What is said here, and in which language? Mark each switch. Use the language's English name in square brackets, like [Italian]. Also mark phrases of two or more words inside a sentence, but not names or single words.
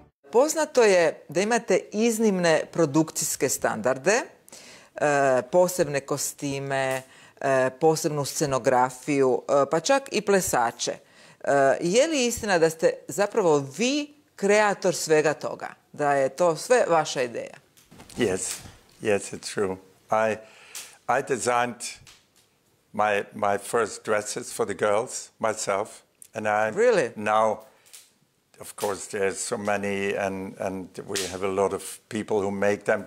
[Croatian] Poznato je da imate iznimne produkcijske standarde, posebne kostime, posebnu scenografiju, pa čak i plesače. Je li istina da ste zapravo vi kreator svega toga? Da je to sve vaša ideja? [English] Yes, it's true. I designed my first dresses for the girls myself, and Really? Now, of course, there's so many, and we have a lot of people who make them.